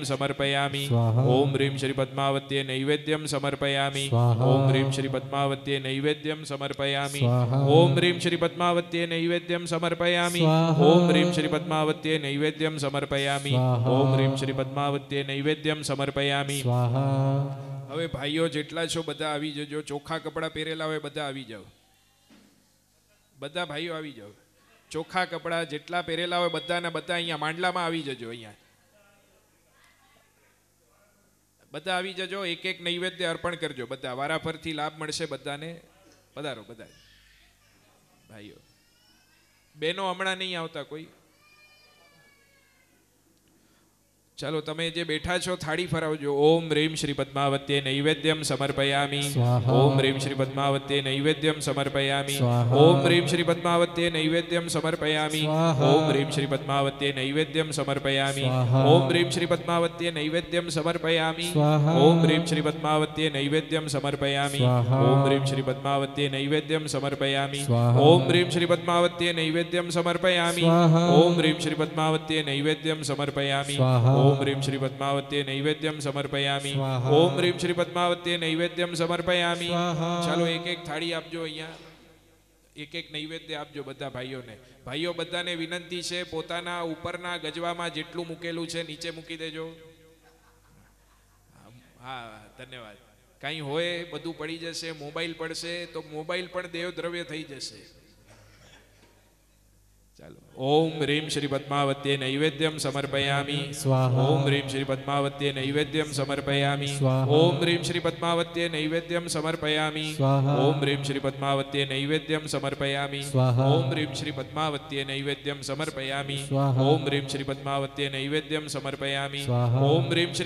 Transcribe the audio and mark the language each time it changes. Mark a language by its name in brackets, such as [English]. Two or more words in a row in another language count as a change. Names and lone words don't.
[Sanskrit] समर्पयामि ओम ह्रीं श्री पद्मावत्यै नैवेद्यं समर्पयामि [Gujarati] ओम ह्रीं श्री पद्मावत्यै नैवेद्यं समर्पयामि ओम ह्रीं श्री पद्मावत्यै नैवेद्यं समर्पयामि ओम ह्रीं श्री पद्मावत्यै नैवेद्यं समर्पयामि ओम ह्रीं श्री पद्मावत्यै नैवेद्यं समर्पयामि હવે ભાઈઓ જેટલા છો બધા આવી જજો ચોખ્ખા કપડાં પહેરેલા હોય બધા આવી જાઓ બધા ભાઈઓ આવી જાઓ ચોખ્ખા કપડાં જેટલા પહેરેલા હોય બધાના બધા અહીંયા માંડલામાં આવી જજો અહીંયા બધા આવી જજો એક એક નૈવેદ્ય અર્પણ કરજો બધા વારાફરથી લાભ મળશે બધાને પધારો બધા ભાઈઓ બહેનો હમણાં નહીં આવતા કોઈ ચાલો તમે જે બેઠા છો થાળી ફરાવજો ઓમ [Sanskrit] ह्रीं श्री पद्मावत्यै नैवेद्यं समर्पयामि ओम ह्रीं श्री पद्मावत्यै नैवेद्यं समर्पयामि ओम ह्रीं श्री पद्मावत्यै नैवेद्यं समर्पयामि ओम ह्रीं श्री पद्मावत्यै नैवेद्यं समर्पयामि ओम ह्रीं श्री पद्मावत्यै नैवेद्यं समर्पयामि ओम ह्रीं श्री पद्मावत्यै नैवेद्यं समर्पयामि ओम ह्रीं श्री पद्मावत्यै नैवेद्यं समर्पयामि ओम ह्रीं श्री पद्मावत्यै नैवेद्यं समर्पयामि [Gujarati] ओम ह्रीं श्री पद्मावत्यै नैवेद्यं समर्पयामि ओम ह्रीं श्री पद्मावत्यै नैवेद्यं समर्पयामि ओम ह्रीं श्री पद्मावत्यै नैवेद्यं समर्पयामि ચાલો એક એક થાળી આપજો અહીંયા એક એક નૈવેદ્ય આપજો બધા ભાઈઓને ભાઈઓ બધાને વિનંતી છે પોતાના ઉપરના ગજવામાં જેટલું મૂકેલું છે નીચે મૂકી દેજો હા ધન્યવાદ કાંઈ હોય બધું પડી જશે મોબાઈલ પડશે તો મોબાઈલ પણ દેવ દ્રવ્ય થઈ જશે ચાલો [Sanskrit] ओम ह्रीं श्री पद्मावत्यै नैवेद्यं समर्पयामि ओम ह्रीं श्री पद्मावत्यै नैवेद्यं समर्पयामि ओम ह्रीं श्री पद्मावत्यै नैवेद्यं समर्पयामि ओम ह्रीं श्री पद्मावत्यै नैवेद्यं समर्पयामि ओम ह्रीं श्री पद्मावत्यै नैवेद्यं समर्पयामि ओम ह्रीं श्री पद्मावत्यै नैवेद्यं समर्पयामि ओम ह्रीं श्री